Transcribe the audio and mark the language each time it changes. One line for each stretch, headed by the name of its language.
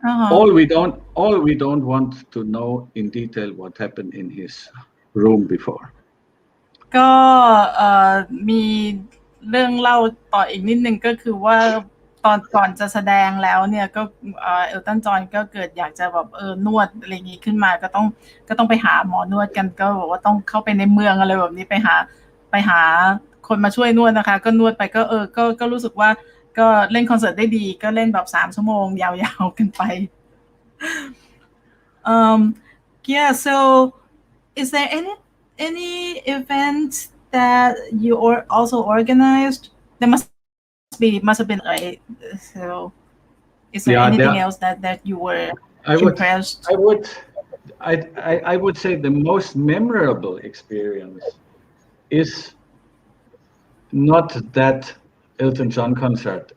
English: All we don't want to know in detail what happened in his room before.
Thai: ก็มีเรื่องเล่าต่ออีกนิดนึงก็คือว่าตอนก่อนจะแสดงแล้วเนี่ยก็เอลตันจอห์นก็เกิดอยากจะแบบนวดอะไรอย่างงี้ขึ้นมาก็ต้องไปหาหมอนวดกันก็บอกว่าต้องเข้าไปในเมืองอะไรแบบนี้ไป หาคนมาช่วยนวดนะคะก็นวดไปก็รู้สึกว่าก็เล่นคอนเสิร์ตได้ดีก็เล่นแบบ3ชั่วโมงยาวๆกันไป
English: yeah, so is there any event that you also organized? There must have been, right? So is there anything else that you were impressed? I would say the most memorable experience is not that Elton John concert.